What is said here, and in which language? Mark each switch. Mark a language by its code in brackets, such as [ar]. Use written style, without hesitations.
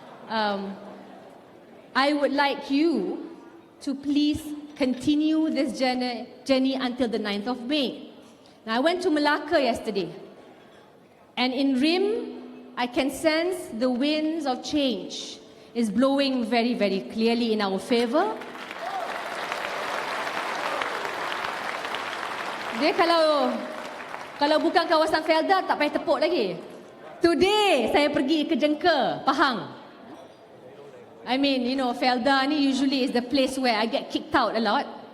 [en] I would like you to please continue this journey until the 9th of May. Now, I went to Malacca yesterday, and in Rim, I can sense the winds of change is blowing very, very clearly in our favor. [ms] Dia kalau bukan kawasan Felda, tak payah tepuk lagi. Today, saya pergi ke Jengka, Pahang. [en] I mean, you know, Felda ni usually is the place where I get kicked out a lot.